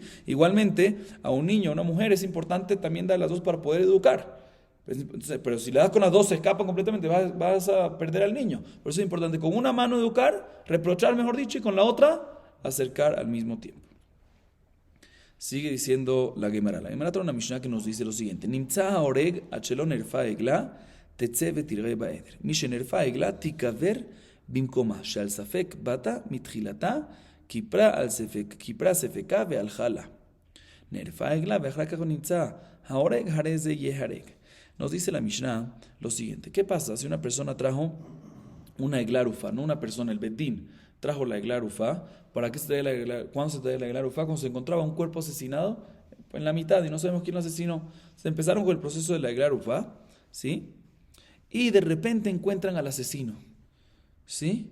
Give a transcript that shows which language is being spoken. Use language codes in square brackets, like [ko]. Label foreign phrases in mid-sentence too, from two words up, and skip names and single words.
[es] Igualmente a un niño, a una mujer es importante también dar las dos para poder educar. Entonces, pero si le das con las dos se escapan completamente, vas a perder al niño. Por eso es importante con una mano educar, reprochar mejor dicho, y con la otra acercar al mismo tiempo. Sigue diciendo la Gemara. La Gemara trae una Mishnah que nos dice lo siguiente: [he] נמצא ההורג עד שלא נערפה העגלה תצא ותרעה בעדר. משנערפה העגלה תקבר במקומה שעל ספק באתה מתחילתה כפרה על ספק כפרה ספקה והלכה לה. נערפה העגלה ואחר כך נמצא ההורג הרי זה יהרג. [es] Nos dice la Mishnah lo siguiente: ¿qué pasa si una persona trajo una eglarufa, no una persona, el bedín trajo la eglarufa? ¿Para qué se trae la eglarufa? ¿Cuándo se trae la eglarufa? Cuando se encontraba un cuerpo asesinado en la mitad y no sabemos quién lo asesinó. Se empezaron con el proceso de la eglarufa, ¿sí? Y de repente encuentran al asesino, ¿sí?